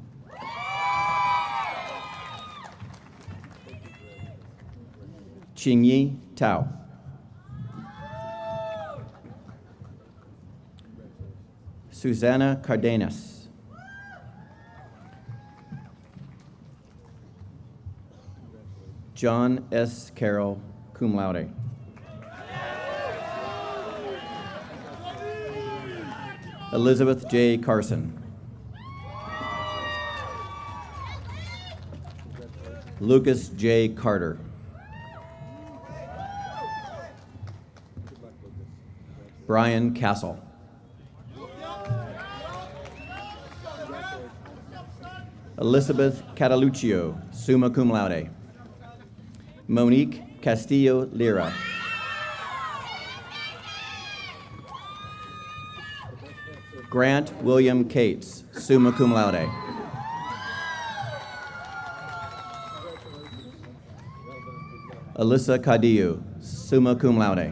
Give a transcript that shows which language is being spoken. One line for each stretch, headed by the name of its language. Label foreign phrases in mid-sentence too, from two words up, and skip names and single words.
English: Qingyi Tao. Susanna Cardenas. John S. Carroll,
Latin: cum laude.
English: Elizabeth J. Carson. Lucas J. Carter. Brian Castle. Elizabeth Cataluccio,
Latin: summa cum laude.
English: Monique Castillo Lira. Grant William Cates,
Latin: summa cum laude.
English: Alyssa Cadillo,
Latin: summa cum laude.